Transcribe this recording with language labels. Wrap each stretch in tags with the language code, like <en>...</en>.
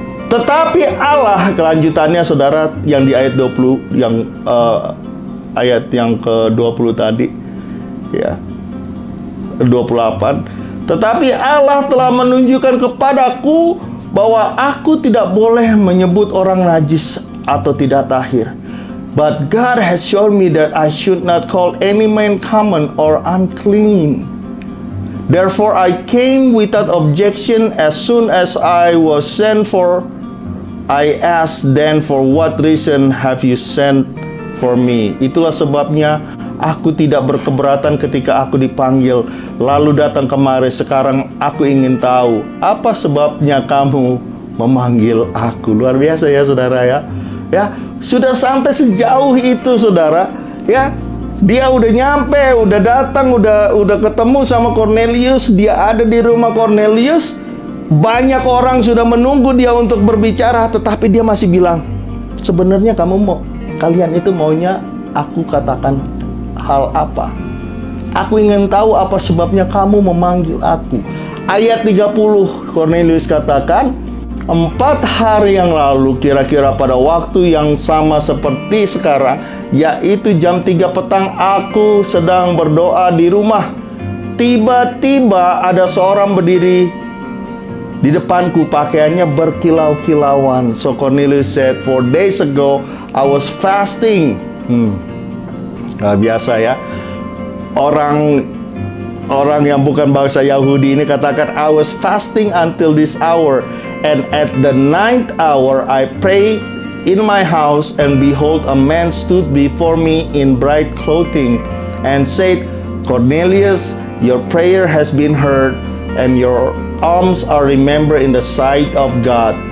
<id>Tetapi Allah, kelanjutannya saudara, yang di ayat 20, yang ayat yang ke-20 tadi ya, 28. Tetapi Allah telah menunjukkan kepadaku bahwa aku tidak boleh menyebut orang najis atau tidak tahir.</id> <en>But God has shown me that I should not call any man common or unclean. Therefore I came without objection. As soon as I was sent for, I asked then, for what reason have you sent for me?</en> <id>Itulah sebabnya aku tidak berkeberatan ketika aku dipanggil, lalu datang kemari. Sekarang aku ingin tahu, apa sebabnya kamu memanggil aku? Luar biasa ya saudara ya. Ya, sudah sampai sejauh itu saudara. Ya, dia udah nyampe, udah datang, udah ketemu sama Cornelius. Dia ada di rumah Cornelius. Banyak orang sudah menunggu dia untuk berbicara, tetapi dia masih bilang, sebenarnya kalian itu maunya aku katakan hal apa? Aku ingin tahu apa sebabnya kamu memanggil aku. Ayat 30, Cornelius katakan, 4 hari yang lalu, kira-kira pada waktu yang sama seperti sekarang, yaitu jam 3 petang, aku sedang berdoa di rumah. Tiba-tiba ada seorang berdiri di depanku, pakaiannya berkilau-kilauan.</id> <en>So Cornelius said, 4 days ago I was fasting. Nah, biasa ya, orang yang bukan bangsa Yahudi ini katakan, I was fasting until this hour, and at the 9th hour I prayed in my house, and behold, a man stood before me in bright clothing, and said, Cornelius, your prayer has been heard, and your alms are remembered in the sight of God.</en>